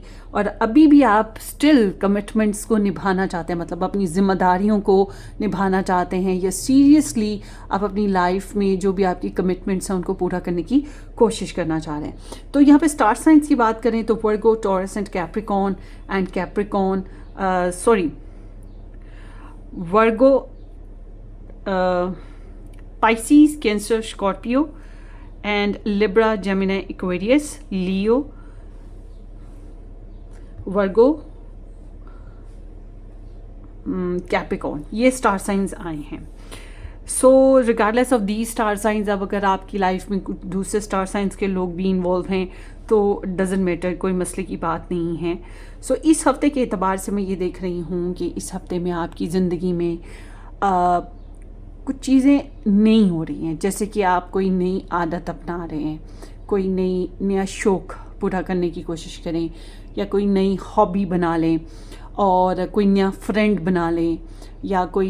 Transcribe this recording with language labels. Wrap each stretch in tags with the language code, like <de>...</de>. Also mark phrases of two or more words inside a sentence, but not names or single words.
<hi>और अभी भी आप</hi> <en>still commitments</en> <hi>को निभाना चाहते हैं, मतलब अपनी जिम्मेदारियों को निभाना चाहते हैं, या सीरियसली आप अपनी लाइफ में जो भी आपकी कमिटमेंट्स हैं उनको पूरा करने की कोशिश करना चाह रहे हैं। तो यहाँ पे</hi> <en>star science</en> <hi>की बात करें तो</hi> <en>Virgo, Taurus and Capricorn Virgo, Pisces, Cancer, Scorpio, and Libra, Gemini, Aquarius, Leo, Virgo, Capricorn,</en> <hi>ये</hi> <en>star science</en> <hi>आए हैं।</hi> <en>So regardless of the star science,</en> <hi>अब अगर आपकी लाइफ में कुछ दूसरे</hi> <en>star science</en> <hi>के लोग भी इन्वॉल्व हैं तो</hi> <en>doesn't matter,</en> <hi>कोई मसले की बात नहीं है। सो इस हफ्ते के एतबार से मैं ये देख रही हूँ कि इस हफ्ते में आपकी ज़िंदगी में कुछ चीज़ें नई हो रही हैं, जैसे कि आप कोई नई आदत अपना रहे हैं, कोई नया शौक़ पूरा करने की कोशिश करें, या कोई नई हॉबी बना लें, और कोई नया फ्रेंड बना लें, या</hi>